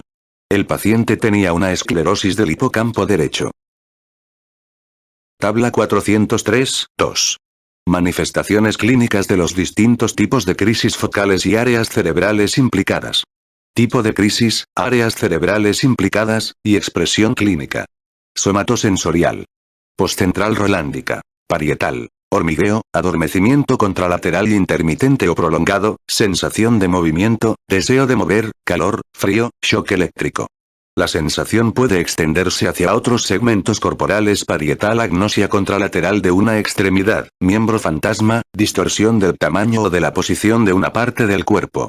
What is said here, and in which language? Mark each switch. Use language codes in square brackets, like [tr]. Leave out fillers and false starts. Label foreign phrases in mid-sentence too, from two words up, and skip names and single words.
[es] El paciente tenía una esclerosis del hipocampo derecho. Tabla 403.2. Manifestaciones clínicas de los distintos tipos de crisis focales y áreas cerebrales implicadas. Tipo de crisis, áreas cerebrales implicadas, y expresión clínica. Somatosensorial. Postcentral rolándica. Parietal. Hormigueo, adormecimiento contralateral intermitente o prolongado, sensación de movimiento, deseo de mover, calor, frío, shock eléctrico. La sensación puede extenderse hacia otros segmentos corporales. Parietal, agnosia contralateral de una extremidad, miembro fantasma, distorsión del tamaño o de la posición de una parte del cuerpo.